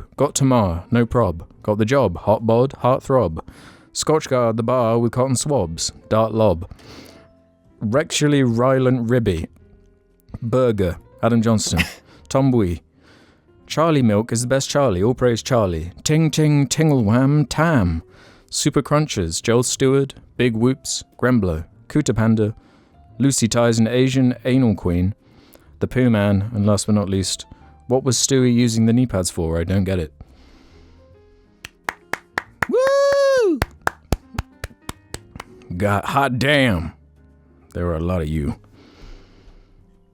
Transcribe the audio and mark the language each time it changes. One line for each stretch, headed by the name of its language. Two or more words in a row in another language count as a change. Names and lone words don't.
English: Got Tamar, no prob. Got the job, hot bod, heart throb. Scotchguard the bar with cotton swabs. Dart lob. Rexually Rylant Ribby. Burger. Adam Johnston. Tomboy. Charlie Milk is the best Charlie. All praise Charlie. Ting ting tingle wham tam. Super Crunchers. Joel Stewart. Big Whoops. Grembler. Kuta Panda. Lucy Ties and Asian Anal Queen. The Pooh Man. And last but not least, what was Stewie using the knee pads for? I don't get it. Woo! God, hot damn. There are a lot of you.